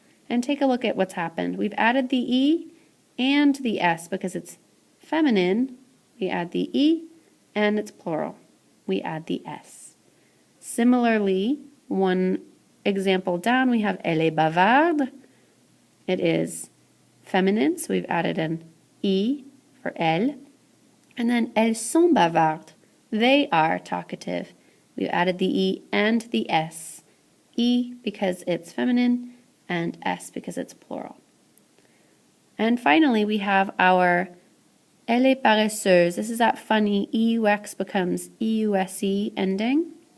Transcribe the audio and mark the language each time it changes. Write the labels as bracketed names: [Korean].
[English] And take a look at what's happened. We've added the e and the s because it's feminine. We add the e and it's plural. We add the S. Similarly, one example down, we have [French] elle est bavarde. [English] It is feminine, so we've added an E for elle. [French] And then elles sont bavardes. [English] They are talkative. We've added the E and the S. E because it's feminine and S because it's plural. And finally, we have our [French] elle est paresseuse. [English] This is that funny EUX becomes EUSE ending.